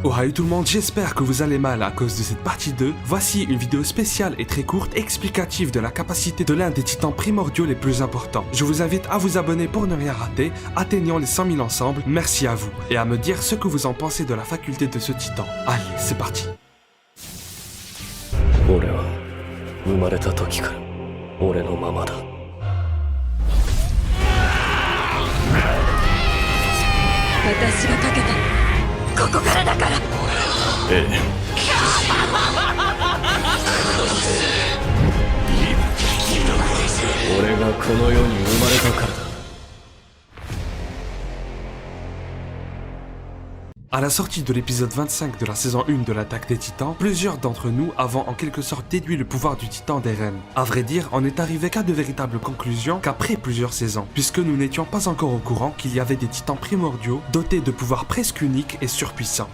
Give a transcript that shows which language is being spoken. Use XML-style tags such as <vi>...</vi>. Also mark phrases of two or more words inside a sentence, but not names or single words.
<fr>Ohayou tout le monde, j'espère que vous allez mal à cause de cette partie 2. Voici une vidéo spéciale et très courte explicative de la capacité de l'un des titans primordiaux les plus importants. Je vous invite à vous abonner pour ne rien rater. Atteignons les 100 000 ensemble, merci à vous. Et à me dire ce que vous en pensez de la faculté de ce titan. Allez, c'est parti.</fr> <ja>俺は生まれた時から俺のままだ私がかけたここからだからええ俺がこの世に生まれたからだ</ja> <fr>À la sortie de l'épisode 25 de la saison 1 de l'attaque des titans, plusieurs d'entre nous avons en quelque sorte déduit le pouvoir du titan d'Eren. À vrai dire, on n'est arrivé qu'à de véritables conclusions qu'après plusieurs saisons, puisque nous n'étions pas encore au courant qu'il y avait des titans primordiaux dotés de pouvoirs presque uniques et surpuissants.</fr>